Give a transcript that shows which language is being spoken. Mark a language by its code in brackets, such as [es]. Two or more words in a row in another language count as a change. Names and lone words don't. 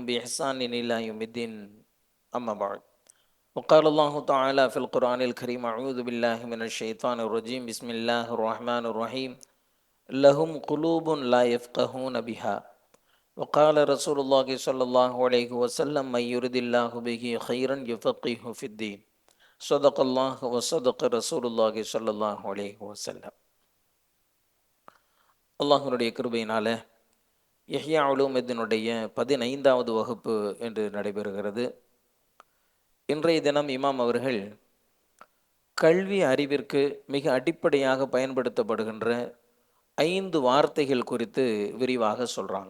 [ar] بإحسان إلى يوم الدين أما بعد وقال الله تعالى في القرآن الكريم أعوذ بالله من الشيطان الرجيم بسم الله الرحمن الرحيم لهم قلوب لا يفقهون بها وقال رسول الله صلى الله عليه وسلم من يرد الله به خيرا يفقهه في الدين صدق الله وصدق رسول الله صلى الله عليه وسلم. [ta] அல்லாஹ்வுடைய கிருபையினால இஹ்யா உலூமுத்தீனுடைய 15வது வகுப்பு என்று நடைபெறுகிறது. இன்றைய தினம் இமாம் அவர்கள் கல்வி அறிவிற்கு மிக அடிப்படையாக பயன்படுத்தப்படுகின்ற 5 வார்த்தைகள் குறித்து விரிவாக சொல்கிறாங்க.